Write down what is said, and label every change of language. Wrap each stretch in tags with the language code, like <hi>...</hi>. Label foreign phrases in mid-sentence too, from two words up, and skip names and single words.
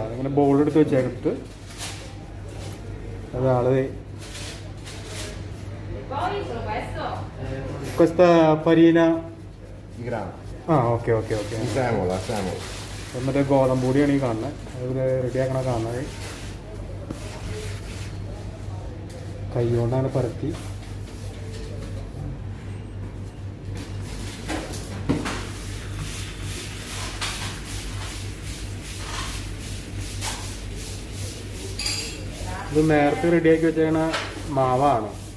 <ml>അതിങ്ങനെ ബോളെടുത്ത് വെച്ചെടുത്ത് അതാള്</ml> <it>questa farina I grani.</it> <ml>ആ</ml> <en>okay okay okay.</en> <it>Semola.</it> <ml>മറ്റേ ഗോതമ്പ് പൊടിയാണ് ഈ കാണുന്നത്. അത് റെഡിയാക്കണ കാണുന്നത്. കൈ കൊണ്ടാണ് പരത്തി. ഇത് നേരത്തെ റെഡിയാക്കി വെച്ചേക്കണ മാവാണ്.</ml>